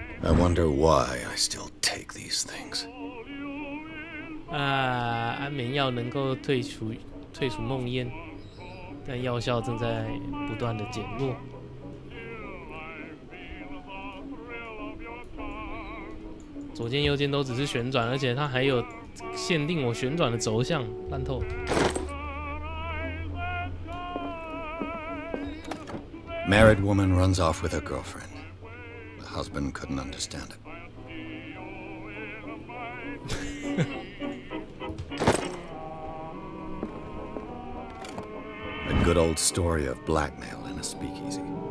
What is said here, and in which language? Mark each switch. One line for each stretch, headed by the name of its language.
English: I wonder why I still take these things.
Chinese: 安眠药能够退除梦魇，但药效正在不断的减弱。左键右键都只是旋转，而且它还有限定我旋转的轴向，烂透。
English: Married woman runs off with her girlfriend. The husband couldn't understand it. A good old story of blackmail in a speakeasy.